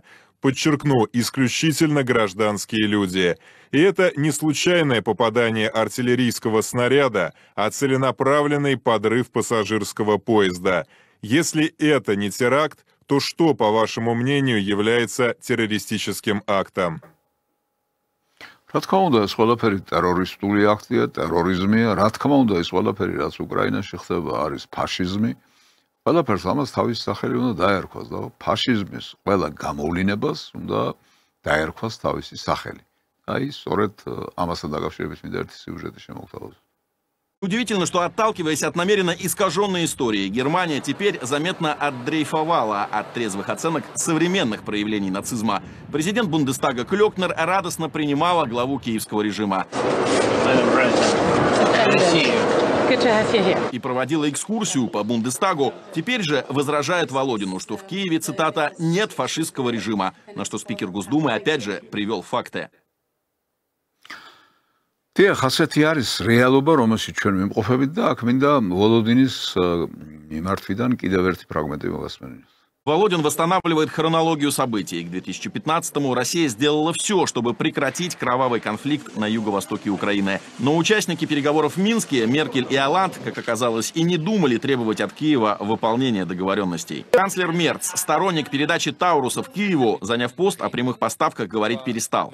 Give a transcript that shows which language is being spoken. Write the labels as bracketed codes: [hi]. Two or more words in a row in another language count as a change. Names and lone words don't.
[ru] Подчеркну, исключительно гражданские люди. И это не случайное попадание артиллерийского снаряда, а целенаправленный подрыв пассажирского поезда. Если это не теракт, то что, по вашему мнению, является террористическим актом? [ka] რა თქმა უნდა, ეს ყველაფერი ტერორისტული აქტია, ტერორიზმია. რა თქმა უნდა, ეს ყველაფერი, რაც უკრაინაში ხდება, არის ფაშიზმი. ყველაფერს ამას თავის სახელი უნდა დაერქვას და ფაშიზმის ყველა გამოვლინებას უნდა დაერქვას თავისი სახელი. აი, სწორედ ამასთან დაკავშირებით მინდა ერთი სიუჟეტი შემოგთავაზოთ. [ru] Удивительно, что, отталкиваясь от намеренно искаженной истории, Германия теперь заметно отдрейфовала от трезвых оценок современных проявлений нацизма. Президент Бундестага Клёкнер радостно принимала главу киевского режима и проводила экскурсию по Бундестагу. Теперь же возражает Володину, что в Киеве, цитата, «нет фашистского режима», на что спикер Госдумы опять же привел факты. [ka] დიახ, ასეთი არის რეალობა, რომელშიც ჩვენ ვიმყოფებით და აქ მინდა ვოლოდინის მიმართვიდან კიდევ ერთი ფრაგმენტი მოგასმენინოთ. [ru] Володин восстанавливает хронологию событий. К 2015-му Россия сделала все, чтобы прекратить кровавый конфликт на юго-востоке Украины. Но участники переговоров в Минске, Меркель и Олланд, как оказалось, и не думали требовать от Киева выполнения договоренностей. Канцлер Мерц, сторонник передачи Таурусов Киеву, заняв пост, о прямых поставках говорить перестал.